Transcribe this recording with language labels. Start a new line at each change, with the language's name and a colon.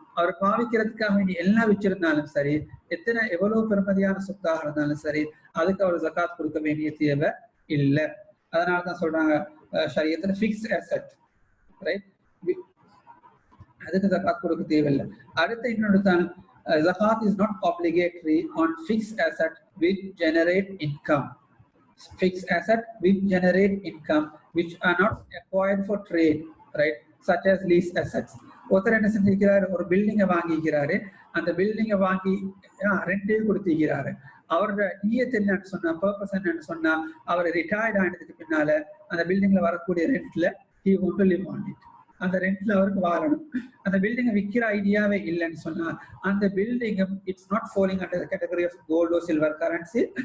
Tamil: அவர் பாவிக்கிறதுக்காக வேண்டி எல்லாம் வச்சிருந்தாலும் சரி, எவ்வளவு பெருமதியான சொத்தாக இருந்தாலும் சரி, அதுக்கு அவர் ஜகாத் கொடுக்க வேண்டிய தேவை இல்லை. அதனாலதான் சொல்றாங்க ஷரியத்துல ஃபிக்ஸ்ட் அசெட், ரைட், அதுக்கு ஜகாத் கொடுக்க தேவையில்லை. அடுத்த இன்னொரு தான்
English: zakat is not obligatory on fixed asset which generate income. Fixed asset which generate income which are not acquired for trade, right, such as lease assets.
Tamil: ஒருத்தர் என்ன செஞ்சிருக்கிறாரு, ஒரு பில்டிங்கை வாங்கிக்கிறாரு, அந்த பில்டிங்கை வாங்கி ரெண்டே கொடுத்திருக்கிறாரு. அவரோட நியத் என்னன்னு சொன்னா, பர்பஸ் என்னன்னு சொன்னா, அவர் ரிட்டையர்ட் ஆனதுக்கு பின்னால அந்த பில்டிங்ல வரக்கூடிய ரெண்ட்ல
English: he want to live on it.
Tamil: அந்த ரெண்ட்ல அவருக்கு வாழணும். அந்த பில்டிங்கை விற்கிற ஐடியாவே இல்லைன்னு சொன்னா அந்த building
English: It's not falling under the category of gold or silver currency.